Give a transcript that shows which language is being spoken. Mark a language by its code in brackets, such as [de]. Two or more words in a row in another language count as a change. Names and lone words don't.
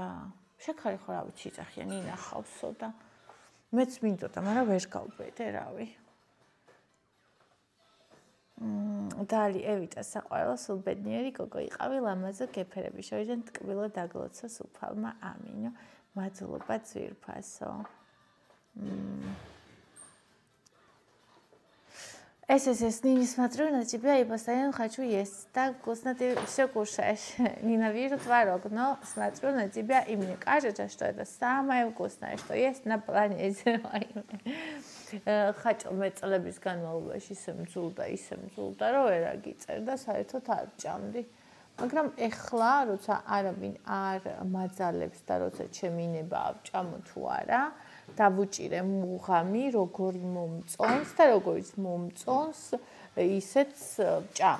[ka] შაქარი ხო რა ვიცი იძახიან, ინახავსო და მეც მინდოდა, მაგრამ ვერ გავბედე, რავი. დალი ევიტა საყვარელო სულ ბედნიერი გოგო იყავი ლამაზო გეფერები შორიდან ტკბილო დაგლოცა სუფალმა ამინო მადლობა ძვირფასო. [ru] ССС не смотрю на тебя и постоянно хочу есть. Так вкусно ты все кушаешь. Ненавижу творог, но смотрю на тебя и мне кажется, что это самое вкусное, что есть на планете. [ka] Хочу მეწლების განმავლობაში ისე მძულდა, რომ ვერა გიწერ და საერთოდ არ ჭამდი. მაგრამ ეხლა, როცა არავინ არ მაძალებს და როცა ჩემი ნება ავჭამო თუ არა, დავუჭირე მუღამი, როგორი მომწონს და როგორიც მომწონს, ისეც ჭამ.